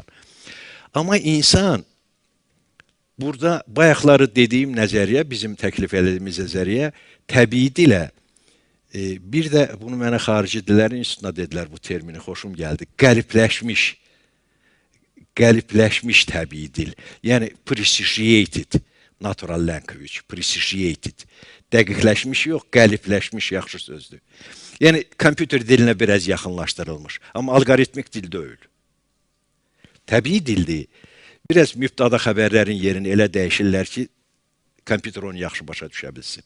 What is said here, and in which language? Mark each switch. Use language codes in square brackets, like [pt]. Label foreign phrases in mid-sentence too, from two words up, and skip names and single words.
[az] Amma insan, burada bayaqları dediyim nəzəriyyə, bizim təklif edildiyimiz nəzəriyyə, təbii dilə, bir də bunu mənə xarici dillərin institutuna dedilər, bu termini xoşum gəldi, qəlibləşmiş təbii dil, yəni [en] appreciated natural language, [az] appreciated, dəqiqləşmiş yox, qəlibləşmiş yaxşı sözdür. Yəni kompüter dilinə biraz yaxınlaşdırılmış, amma alqoritmik dil deyil. Təbii dildir. Biraz mübtada xəbərlərin yerini elə dəyişirlər ki, kompüter onu yaxşı başa düşə bilsin.